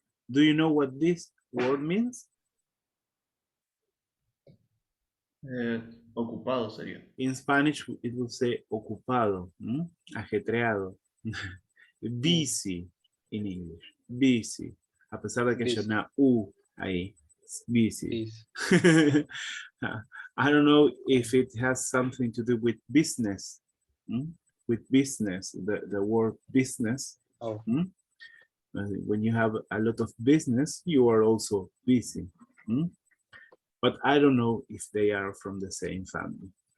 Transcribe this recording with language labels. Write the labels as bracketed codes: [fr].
[en] Do you know what this word means? [es] Ocupado sería. [en] In Spanish, it will say ocupado, ajetreado, busy in English, busy. [es] A pesar de que hay una U ahí, busy. [en] I don't know if it has something to do with business, with business, the word business. Oh. When you have a lot of business, you are also busy. But I don't know if they are from the same family.